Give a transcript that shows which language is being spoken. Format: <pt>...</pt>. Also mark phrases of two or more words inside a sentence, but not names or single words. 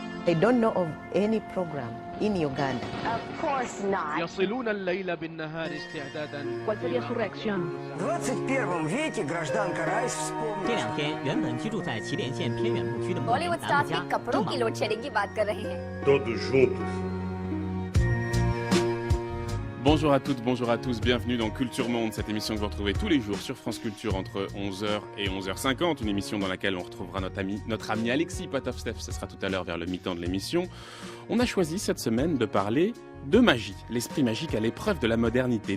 <en>I don't know of any program in Uganda. Of course not.</en> <ar>يصلون الليل بالنهار استعدادا.</ar> <es>¿Cuál sería su reacción?</es> <ru>В 21 веке гражданка Райс вспомнила.</ru> <zh>这两天，原本居住在祁连县偏远牧区的牧民</zh> <hi>बॉलीवुड</hi> <zh>达</zh> <hi>स्टार्स</hi> <zh>木</zh> <hi>के</hi> <zh>家</zh> <hi>कपड़ों</hi> <zh>正</zh> <hi>की</hi> <zh>忙</zh> <hi>लोड शेडिंग की बात कर रहे हैं.</hi> <es>Todos juntos.</es> <fr>Bonjour à toutes, bonjour à tous, bienvenue dans Culture Monde, cette émission que vous retrouvez tous les jours sur France Culture entre 11h et 11h50, une émission dans laquelle on retrouvera notre ami Alexis Potovtsev, ce sera tout à l'heure vers le mi-temps de l'émission. On a choisi cette semaine de parler de magie, l'esprit magique à l'épreuve de la modernité.</fr>